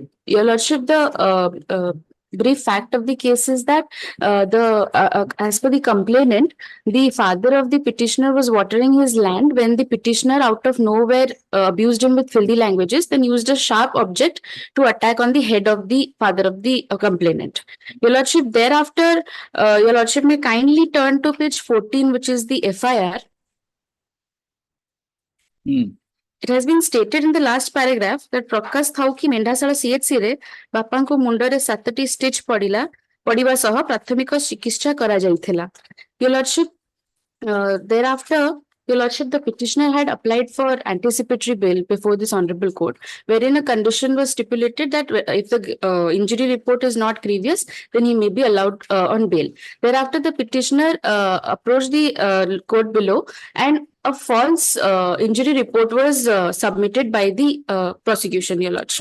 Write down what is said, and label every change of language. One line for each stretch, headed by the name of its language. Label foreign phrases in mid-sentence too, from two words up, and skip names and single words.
English: Your lordship, the brief fact of the case is that as per the complainant, the father of the petitioner was watering his land when the petitioner out of nowhere abused him with filthy languages, then used a sharp object to attack on the head of the father of the complainant. Your lordship, thereafter, your lordship may kindly turn to page 14, which is the FIR. It has been stated in the last paragraph that
Odia: ପ୍ରକାଶ ଠାଉକି ମେଣ୍ଢାଶାଳା CHC ରେ ବାପଙ୍କ ମୁଣ୍ଡରେ 7ଟି stitch ପଡିବା ସହ ପ୍ରାଥମିକ ଚିକିତ୍ସା କରାଯାଇଥିଲା.
English: Your lordship, thereafter, your lordship, the petitioner had applied for anticipatory bail before this honorable court, wherein a condition was stipulated that if the injury report is not grievous, then he may be allowed on bail. Thereafter, the petitioner approached the court below, and a false injury report was submitted by the prosecution, your lordship.